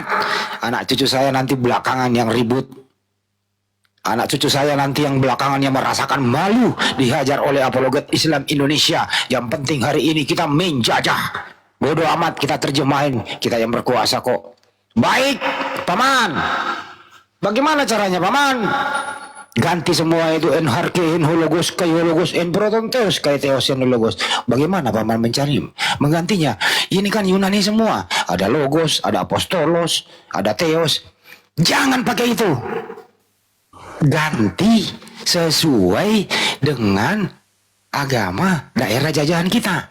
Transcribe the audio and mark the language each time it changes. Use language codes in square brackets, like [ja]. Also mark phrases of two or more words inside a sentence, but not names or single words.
[id] Anak cucu saya nanti belakangan yang ribut. Anak cucu saya nanti yang belakangan yang merasakan malu dihajar oleh apologet Islam Indonesia. Yang penting hari ini kita menjajah. Bodoh amat, kita terjemahin. Kita yang berkuasa kok. Baik, Paman. Bagaimana caranya, Paman? Ganti semua itu [el] ἐν ἀρχῇ, ἦν ὁ λόγος, καὶ ὁ λόγος, ἦν πρὸς τὸν θεόν, καὶ θεὸς, ἦν ὁ λόγος. [id] Bagaimana Paman mencari? Menggantinya. Ini kan Yunani semua. Ada logos, ada apostolos, ada theos. Jangan pakai itu. Ganti sesuai dengan agama daerah jajahan kita.